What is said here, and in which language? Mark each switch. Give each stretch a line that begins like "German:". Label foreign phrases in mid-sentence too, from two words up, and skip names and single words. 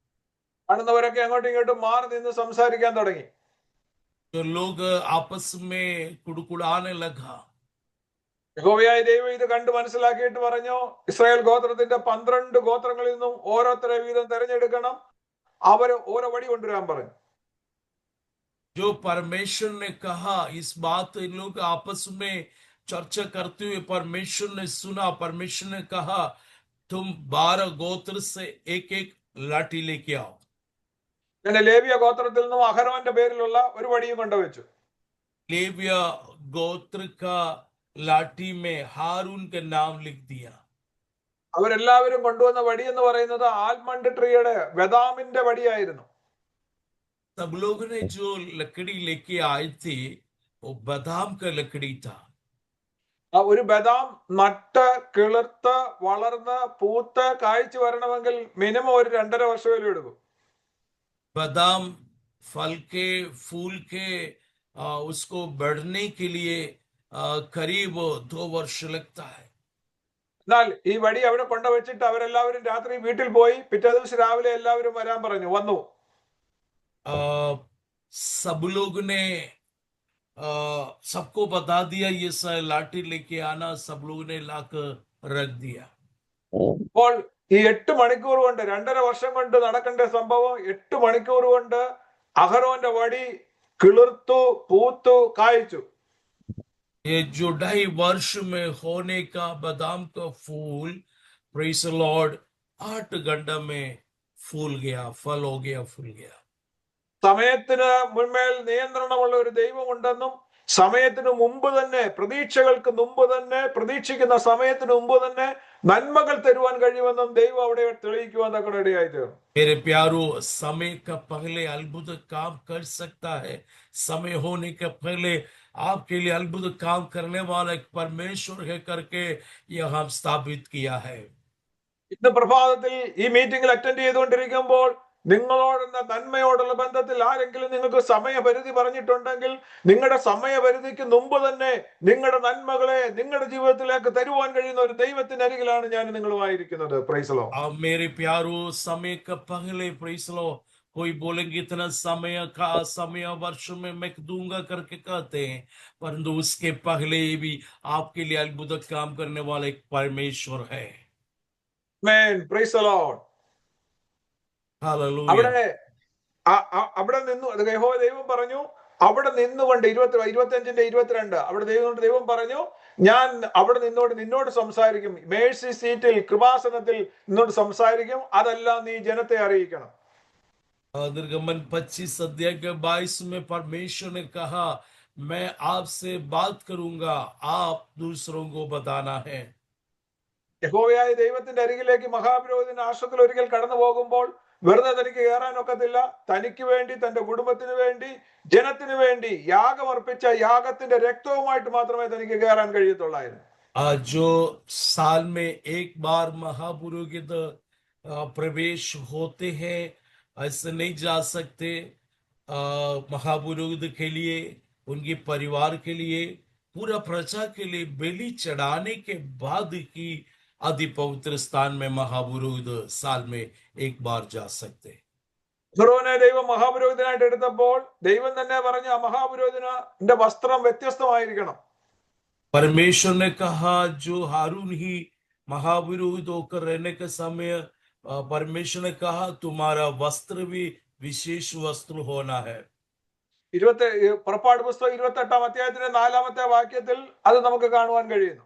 Malayalam: കാണുന്നവരൊക്കെ അങ്ങോട്ടും ഇങ്ങോട്ടും മാറി നിന്ന് സംസാരിക്കാൻ തുടങ്ങി.
Hindi: तो लोग आपस में कुड़कुड़ाने लगा।
Malayalam: യഹോവയായ ദൈവം ഇത് കണ്ട് മനസ്സിലാക്കിയിട്ട് പറഞ്ഞു, ഇസ്രായേൽ ഗോത്രത്തിന്റെ 12 ഗോത്രങ്ങളിൽ നിന്നും ഓരോരുത്തരെ വീതം തെരഞ്ഞെടുക്കണം, അവര് ഓരോ വടി കൊണ്ടുവരാൻ പറഞ്ഞു.
Hindi: जो परमेश्वर ने कहा, इस बात इन लोग आपस में चर्चा करते हुए परमेश्वर ने सुना। परमेश्वर ने कहा, तुम 12 गोत्र से एक एक लाठी लेके आओ।
Malayalam: പിന്നെ ലേവ്യ ഗോത്രത്തിൽ നിന്നും അഹരോന്റെ പേരിലുള്ള ഒരു വടിയും കൊണ്ടുവച്ചു.
Hindi: लेविया गोत्र का लाठी में हारून का नाम लिख दिया।
Malayalam: അവരെല്ലാവരും കൊണ്ടുവന്ന വടി എന്ന് പറയുന്നത്
English: almond treeyude
Malayalam: ബദാമിന്റെ വടിയായിരുന്നു.
Hindi: सब लोगों ने जो लकड़ी लेके आए थे वो बादाम का लकड़ी था।
Malayalam: ആ ഒരു ബദാം നട്ട് കിളിർത്ത് വളർന്ന് പൂത്ത് കായ്ച്ചു വരണമെങ്കിൽ മിനിമം ഒരു 2.5 വർഷമെങ്കിലും എടുക്കും.
Hindi: बादाम फल के फूल के उसको बढ़ने के लिए करीब 2 वर्ष लगता है।
Malayalam: എന്നാൽ ഈ വടി അവിടെ കൊണ്ടുവച്ചിട്ട് അവരെല്ലാവരും രാത്രി വീട്ടിൽ പോയി, പിറ്റേ ദിവസം രാവിലെ എല്ലാവരും വരാൻ പറഞ്ഞു. വന്നു.
Hindi: सब लोग ने सबको बता दिया ये लाठी लेके आना। सब लोग ने लाकर रख दिया।
Malayalam: അപ്പോൾ ഈ 8 മണിക്കൂർ കൊണ്ട് 2.5 വർഷം കൊണ്ട് നടക്കേണ്ട സംഭവം 8 മണിക്കൂർ കൊണ്ട് അഹരോന്റെ വടി കിളിർത്തു പൂത്തു കായ്ച്ചു.
Hindi: ये जो 2.5 वर्ष में होने का बादाम का फूल,
English: praise the Lord,
Hindi: 8 घंटा में फूल गया, फल हो गया, फूल गया।
Malayalam: സമയത്തിന് മുൻമേൽ നിയന്ത്രണമുള്ള ഒരു ദൈവമുണ്ടെന്നും സമയത്തിന് മുമ്പ് തന്നെ, പ്രതീക്ഷകൾക്ക് മുമ്പ് തന്നെ, പ്രതീക്ഷിക്കുന്ന സമയത്തിന് മുമ്പ് തന്നെ നന്മകൾ തരുവാൻ കഴിയുമെന്നും ദൈവം അവിടെ തെളിയിക്കുവാൻ തക്കടെ ഇടയായി തീർന്നു.
Hindi: मेरे प्यारो, समय का पहले अद्भुत काम कर सकता है। समय होने के पहले आपके लिए अद्भुत काम करने वाला एक परमेश्वर है करके यह हम स्थापित किया है।
Malayalam: ഇന്ന് പ്രഭാതത്തിൽ ഈ മീറ്റിംഗിൽ അറ്റൻഡ് ചെയ്തുകൊണ്ടിരിക്കുമ്പോൾ നിങ്ങളോടുള്ള നന്മയോടുള്ള ബന്ധത്തിൽ ആരെങ്കിലും നിങ്ങൾക്ക് സമയപരിധി പറഞ്ഞിട്ടുണ്ടെങ്കിൽ നിങ്ങളുടെ സമയപരിധിക്ക് മുമ്പ് തന്നെ നിങ്ങളുടെ നന്മകളെ നിങ്ങളുടെ ജീവിതത്തിലേക്ക് തരുവാൻ കഴിയുന്ന ഒരു ദൈവത്തിന്റെ അരികിലാണ് ഞാൻ നിങ്ങളുമായിരിക്കുന്നത്.
English: praise the Lord.
Hindi: मेरे प्यारो, समय का पहले,
English: praise the Lord,
Hindi: कोई बोलेंगे इतना समय वर्ष में मैं दूंगा करके कहते हैं, परंतु उसके पहले भी आपके लिए अद्भुत काम करने वाला एक परमेश्वर है।
English: ആമേൻ. praise the Lord.
Hindi: हालेलुया।
Malayalam: അവിടെ നിന്നു യഹോവ ദൈവം പറഞ്ഞു, അവിടെ നിന്നുകൊണ്ട് 25:22 അവിടെ ദൈവം പറഞ്ഞു, ഞാൻ അവിടെ നിന്നോട് സംസാരിക്കും,
English: mercy seatil,
Malayalam: കൃപാസനത്തിൽ നിന്നോട് സംസാരിക്കും, അതെല്ലാം നീ ജനത്തെ അറിയിക്കണം.
Hindi: निर्गमन 25 अध्याय के 22 में परमेश्वर ने कहा, मैं आपसे बात करूंगा, आप दूसरों को बताना है।
Malayalam: യഹോവയായ ദൈവത്തിന്റെ അരികിലേക്ക് മഹാപുരോഹിതൻ ആശ്രത്തിൽ ഒരിക്കൽ കടന്നു പോകുമ്പോൾ വെറുതെ തനിക്ക് കയറാൻ ഒക്കത്തില്ല. തനിക്ക് വേണ്ടി, തന്റെ കുടുംബത്തിന് വേണ്ടി, ജനത്തിന് വേണ്ടി യാഗമർപ്പിച്ച യാഗത്തിന്റെ രക്തവുമായിട്ട് മാത്രമേ തനിക്ക് കയറാൻ കഴിയത്തുള്ളായിരുന്നു.
Hindi: जो साल में एक बार महापुरोहित प्रवेश होते हैं, ऐसे नहीं जा सकते। महापुरोहित के लिए, उनके परिवार के लिए, पूरा प्रजा के लिए बलि चढ़ाने के बाद ही अति पवित्र स्थान में महापुरोहित साल में एक बार जा सकते।
Malayalam: ഫറവോനെ ദൈവം മഹാപുരോഹിതനായിട്ട് എടുത്തപ്പോൾ ദൈവം തന്നെ പറഞ്ഞ ആ മഹാപുരോഹിതന്റെ വസ്ത്രം വ്യത്യസ്തമായിരിക്കണം.
Hindi: परमेश्वर ने कहा, जो हारून ही महापुरोहित होकर रहने के समय परमेश्वर ने कहा, तुम्हारा वस्त्र भी विशेष वस्त्र होना है।
Malayalam: പുറപ്പാട് പുസ്തകം 28-ാം അധ്യായത്തിന്റെ 4-ാമത്തെ വാക്യത്തിൽ അത് നമുക്ക് കാണുവാൻ കഴിയുന്നു.